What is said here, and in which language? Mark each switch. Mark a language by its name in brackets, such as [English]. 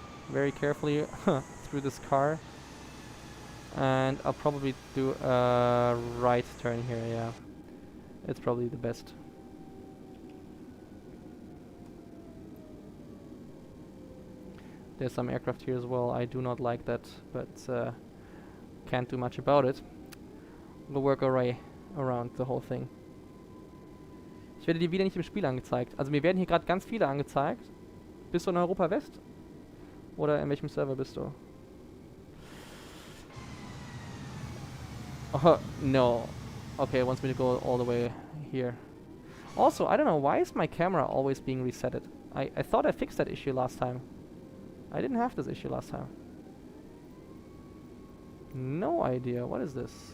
[English] Very carefully through this car. And I'll probably do a right turn here, yeah. It's probably the best. There's some aircraft here as well. I do not like that, but can't do much about it. We'll work our way around the whole thing. [German] Ich werde dir wieder nicht im Spiel angezeigt. Also mir werden hier gerade ganz viele angezeigt. Bist du in Europa West? Oder in welchem Server bist du? [English] Oh, no. Okay, it wants me to go all the way here. Also, I don't know, why is my camera always being resetted? I thought I fixed that issue last time. I didn't have this issue last time. No idea. What is this?